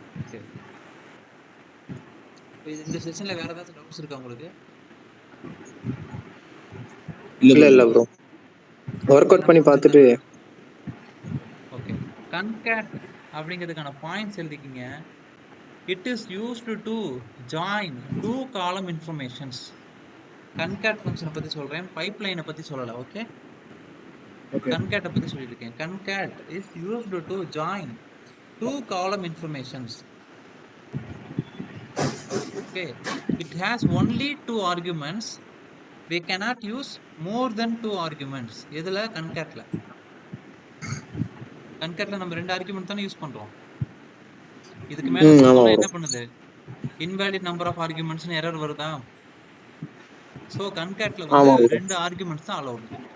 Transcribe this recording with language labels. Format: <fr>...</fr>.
<ta>சரி. இந்த செஷன்ல வேற ஏதாவது டவுட்ஸ் இருக்கா உங்களுக்கு? இல்ல ப்ரோ. வொர்க் அவுட் பண்ணி பார்த்துட்டு. ஓகே, concat அப்படிங்கிறதுக்கான points எழுதிக்கிங்க.</ta> <en>It is used to join 2 column informations.</en> <ta>concat ஃபங்க்ஷனை பத்தி சொல்றேன், பைப்லைனை பத்தி சொல்லல. ஓகே, concat பத்தி சொல்லிருக்கேன்.</ta> <en>concat is used to join 2 column informations. Okay, it has only 2 arguments. We cannot use more than 2 arguments.</en> <ta>எதுல? concat-ல நம்ம 2 ஆர்குமெண்ட் தானே யூஸ் பண்றோம். இதுக்கு மேல கொடுத்தோம்னா என்ன பண்ணுது? இன்வாலிட் நம்பர் ஆஃப் ஆர்குமெண்ட்ஸ்னு எரர் வருதா? சோ concat-ல வந்து 2 ஆர்குமெண்ட்ஸ் தான் அலௌட்.</ta>